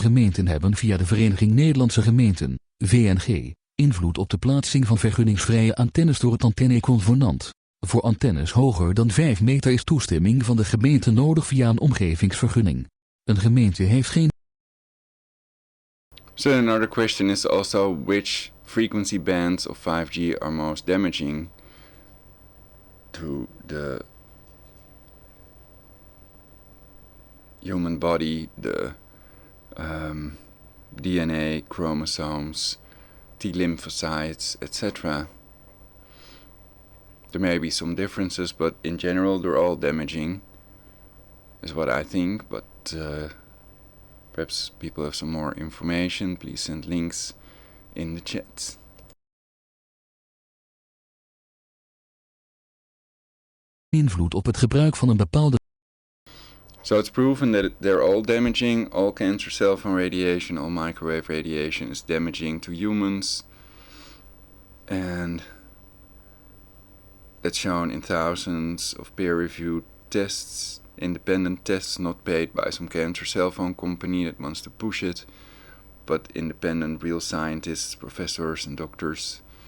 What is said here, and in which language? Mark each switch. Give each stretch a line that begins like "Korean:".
Dutch: Gemeenten hebben via de Vereniging Nederlandse Gemeenten, VNG, invloed op de plaatsing van vergunningsvrije antennes door het antenne-convenant. Voor antennes hoger dan 5 meter is toestemming van de gemeente nodig via een omgevingsvergunning. Een gemeente heeft geen...
English: So another question is also which frequency bands of 5G are most damaging to the human body, the DNA, chromosomes, T-lymphocytes, etc. There may be some differences, but in general they're all damaging, is what I think, but perhaps people have some more information. Please send links in the chat.
Dutch: Invloed op het gebruik van een bepaalde...
English: So it's proven that they're all damaging. All cancer cell phone radiation, all microwave radiation is damaging to humans. And that's shown in thousands of peer-reviewed tests, independent tests not paid by some cancer cell phone company that wants to push it, but independent real scientists, professors and doctors.